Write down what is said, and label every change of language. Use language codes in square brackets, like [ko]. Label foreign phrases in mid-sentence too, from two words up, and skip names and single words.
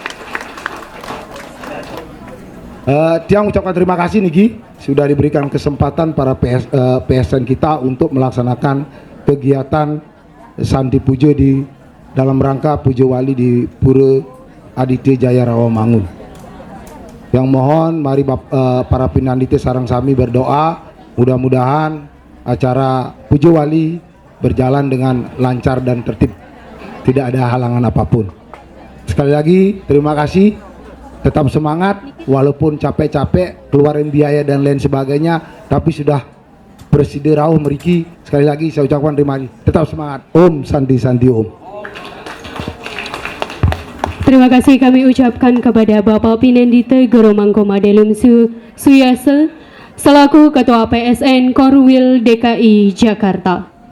[id] Tiang ucapkan terima kasih Niki sudah diberikan kesempatan para PSN kita untuk melaksanakan kegiatan Sandi Pujo di dalam rangka Pujo Wali di Pura Aditya Jaya Rawamangun. Yang mohon mari para pinandita [ban] sareng sami [id] berdoa mudah-mudahan acara Pujo Wali berjalan dengan lancar dan tertib, tidak ada halangan apapun. Sekali lagi terima kasih. Tetap semangat walaupun capek-capek keluarin biaya dan lain sebagainya, tapi sudah bersedia [ban] rauh meriki. [id] Sekali lagi saya ucapkan terima kasih. Tetap semangat. Om Sandi Sandi Om. Terima kasih kami ucapkan kepada Bapak Pinandita Guru Mangku Mademelium Suyasa selaku Ketua PSN Korwil DKI Jakarta.